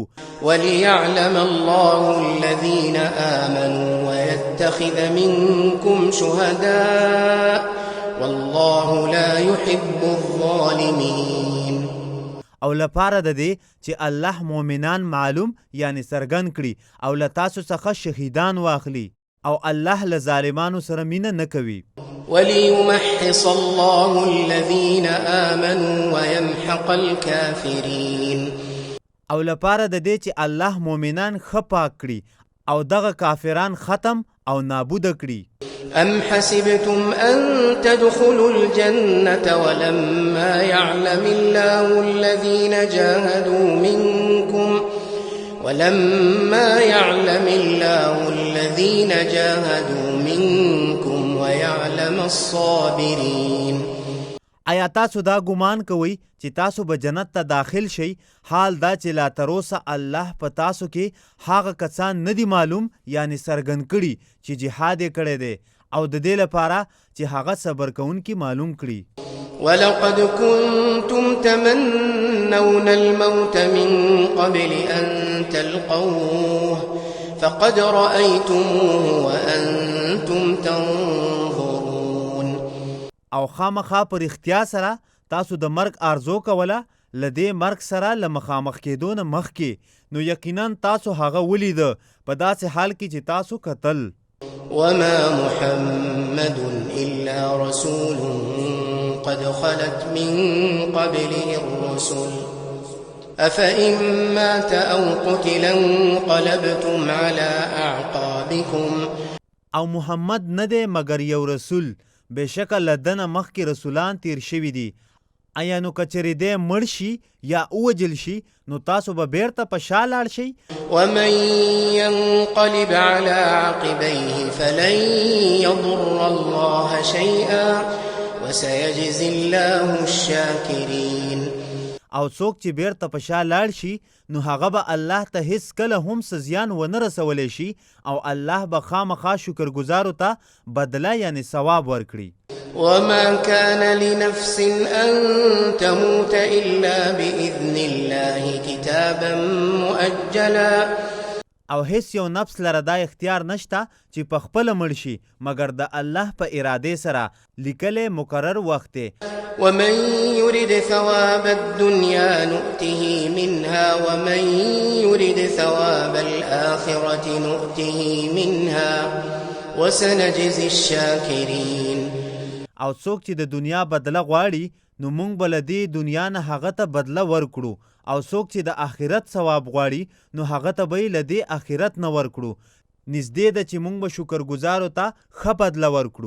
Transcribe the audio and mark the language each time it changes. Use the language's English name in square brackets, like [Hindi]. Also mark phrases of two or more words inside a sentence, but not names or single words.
[Arabic] وليعلم الله الذين آمنوا ويتخذ منكم شهداء والله لا يحب الظالمين. [Pashto] او لپاره د دې چې الله مؤمنان معلوم یعنی څرګند کړي او له تاسو څخه شهیدان واخلي او الله له ظالمانو سره مینه نه کوي. [Arabic] وليمحص الله الذين آمنوا ويمحق الكافرين. [Pashto] او لپاره د دې چې الله مؤمنان ښه پاک کړي او دغه کافران ختم او نابوده کړي. [Arabic] أم حسبتم أن تدخلوا الجنة ولما يعلم الله الذين جاهدوا منكم ويعلم الصابرين. [Pashto] آیا تاسو دا ګمان کوئ چې تاسو به جنت ته داخل شئ حال دا چې لا تروسه الله په تاسو کې هغه کسان نه دي معلوم یعنی څرګند کړي چې جهاد یې کړی دی او د دې لپاره چې هغه صبر کوونکي معلوم کړي. [Arabic] ولقد كنتم تمنون الموت من قبل أن تلقوه فقد رأيتموه وأنتم تنظرون. [Pashto] او خامخا پر اختیا سره تاسو د مرګ آرزو کوله له دې مرګ سره له مخامخ کېدو نه مخکې نو یقینا تاسو هغه ولیده په داسې حال کې چې تاسو کتل. [Arabic] وما محمد إلا رسول قد خلت من قبله الرسل أفإن مات أو قتل انقلبتم على أعقابكم. [Pashto] او محمد نه دی مګر یو رسول بېشکه له دنه مخکې رسولان تیر شوي دي. ایا نو که چېرې دی مړ شي یا ووجل شي نو تاسو به بیرته په شا لاړ شئ. [Arabic] ومن ينقلب على عقبيه فلن يضر الله شيئا وسيجزي الله الشاكرين. [Pashto] او څوک چې بیرته په شا لاړ شي نو هغه به الله ته هیڅ کله هم څه زیان ونه رسولی شي او الله به خامخا شکرګزارو ته بدله یعنی ثواب ورکړي. [Arabic] وما كان لنفس أن تموت إلا بإذن الله كتابا مؤجلا. [Pashto] او هیڅ یو نفس لره دا اختیار نشته چې په خپله مړ شي مګر د الله په ارادې سره لیکلی مقرر وخت دی. [Arabic] ومن يرد ثواب الدنيا نؤته منها ومن يرد ثواب الآخرة نؤته منها وسنجزي الشاكرين. [Pashto] او څوک چې د دنیا بدله غواړي نو موږ به له دې دنیا نه هغه ته بدله ورکړو او څوک چې د آخرت ثواب غواړي نو هغه ته به یې له دې آخرت نه ورکړو. نږدې ده چې موږ به شکرګزارو ته ښه بدله ورکړو.